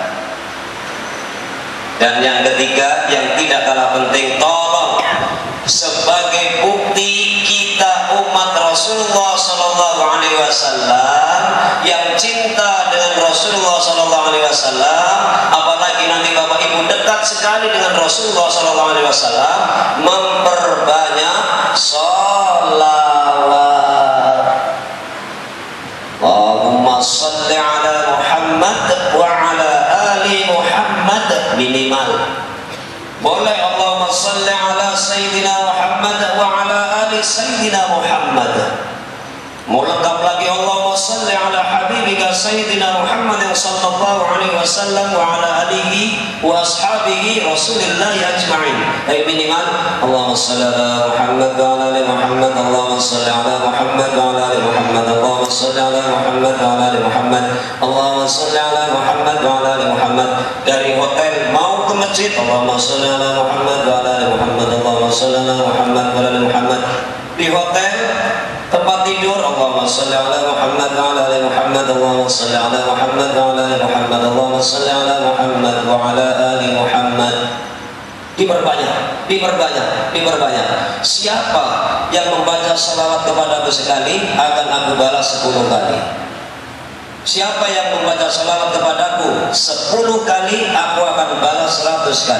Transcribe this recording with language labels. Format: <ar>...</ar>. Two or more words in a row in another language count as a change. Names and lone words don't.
<id>Dan yang ketiga, yang tidak kalah penting, tolong sebagai bukti kita umat Rasulullah SAW yang cinta dengan Rasulullah SAW, apalagi nanti bapak ibu dekat sekali dengan Rasulullah SAW, memperbanyak sholawat.</id> <ar>اللهم صل على محمد وعلى آل محمد minimal. Boleh اللهم صل على سيدنا محمد وعلى آل سيدنا محمد wa ala ali Sayyidina Muhammad.</ar> <id>Mau lengkap lagi,</id> <ar>اللهم صل على حبيبك سيدنا محمد صلى الله عليه وسلم وعلى آله وأصحابه رسول الله أجمعين. Minimal اللهم صل على محمد وعلى آل محمد. اللهم صل على محمد وعلى آل محمد. اللهم صل على محمد وعلى آل محمد. اللهم صل على محمد وعلى آل محمد.</ar> <id>Dari hotel mau ke masjid,</id> <ar>اللهم صل على محمد وعلى آل محمد. اللهم صل على محمد وعلى آل محمد.</ar> <id>Di hotel tempat tidur,</id> <ar>اللهم صل على محمد وعلى آل محمد. اللهم صل على محمد وعلى آل محمد. اللهم صل على محمد وعلى آل محمد.</ar> <id>Diperbanyak. Siapa yang membaca salawat kepadaku sekali, akan aku balas 10 kali. Siapa yang membaca salawat kepadaku 10 kali, aku akan balas 100 kali.</id>